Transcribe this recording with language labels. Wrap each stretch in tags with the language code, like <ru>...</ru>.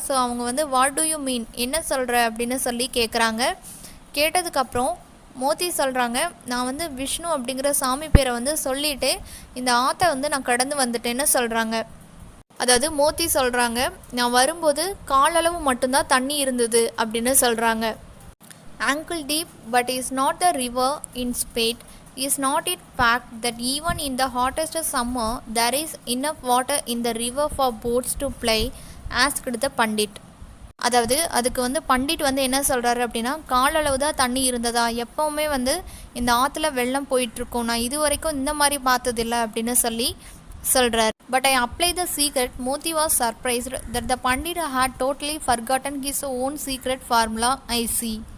<ta>So அவங்க வந்து</ta> <en>what do you mean,</en> <ta>என்ன சொல்கிற அப்படின்னு சொல்லி கேட்குறாங்க. கேட்டதுக்கப்புறம் மோத்தி சொல்கிறாங்க, நான் வந்து விஷ்ணு அப்படிங்கிற சாமி பேரை வந்து சொல்லிவிட்டு இந்த ஆற்றை வந்து நான் கடந்து வந்துட்டேன்னு சொல்கிறாங்க. அதாவது மோத்தி சொல்கிறாங்க, நான் வரும்போது காலளவு மட்டும்தான் தண்ணி இருந்தது அப்படின்னு சொல்கிறாங்க.</ta> <en>ankle deep but is not the river in spate. Is not it fact that even in the hottest summer there is enough water in the river for boats to ply? asked the Pandit.</en> <ta>அதாவது அதுக்கு வந்து பண்டிட் வந்து என்ன சொல்கிறாரு அப்படின்னா, காலளவு தான் தண்ணி இருந்ததா, எப்போவுமே வந்து இந்த ஆற்றுல வெள்ளம் போயிட்டுருக்கோம், நான் இது வரைக்கும் இந்த மாதிரி பார்த்ததில்லை அப்படின்னு சொல்லி சொல்கிறார்.</ta> <en>But I apply the secret. Moti was surprised that the pandit had totally forgotten his own secret formula I see.</en>